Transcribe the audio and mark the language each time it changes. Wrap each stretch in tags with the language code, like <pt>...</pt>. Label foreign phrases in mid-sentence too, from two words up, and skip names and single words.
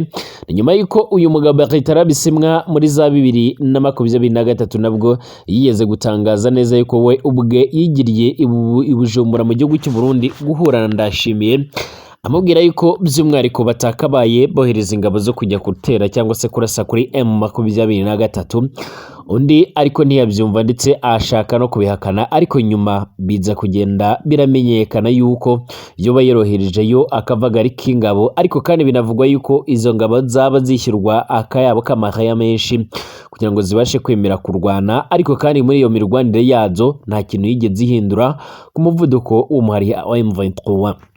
<rn>Nyuma y'uko uyu mugabo Bertrand Bisimwa muri za 2023 nabwo yigeze gutangaza neza yuko we ubwe yigiriye i Bujumbura mu gihugu cy'u Burundi guhura na Ndayishimiye, amubwira yuko by'umwihariko batakabaye bohereza ingabo zo kujya gutera cyangwa se kurasa kuri M23. Undi ariko ntiyabyumva ndetse ashaka no kubihakana, ariko nyuma biza kugenda biramenyekana yuko yoba yorohereje yo akavagari k'ingabo, ariko kandi binavugwa yuko izo ngabo zaba zishyurwa akayabo k'amahaya menshi kugira ngo zibashe kwemera kurwana, ariko kandi muri iyo mirwanire yazo nta kintu yigeze ihindura ku muvuduko w'umuhari wa M23.</rn>